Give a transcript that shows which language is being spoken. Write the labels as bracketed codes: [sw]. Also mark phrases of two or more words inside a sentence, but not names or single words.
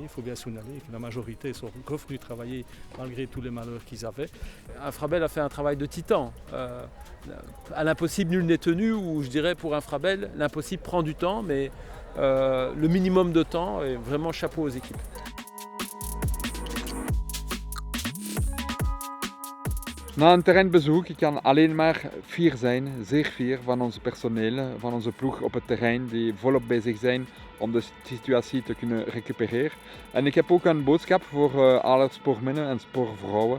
[fr] Il faut bien signaler que la majorité sont revenus travailler malgré tous les malheurs qu'ils avaient. Infrabel a fait un travail de titan. À l'impossible, nul n'est tenu, ou je dirais pour Infrabel, l'impossible prend du temps, mais le minimum de temps, et vraiment chapeau aux équipes. [nl] Na een terreinbezoek, ik kan alleen maar fier zijn, zeer fier van onze personeel, van onze ploeg op het terrein die volop bezig zijn om de situatie te kunnen recupereren. En ik heb ook een boodschap voor alle spoormannen en spoorvrouwen.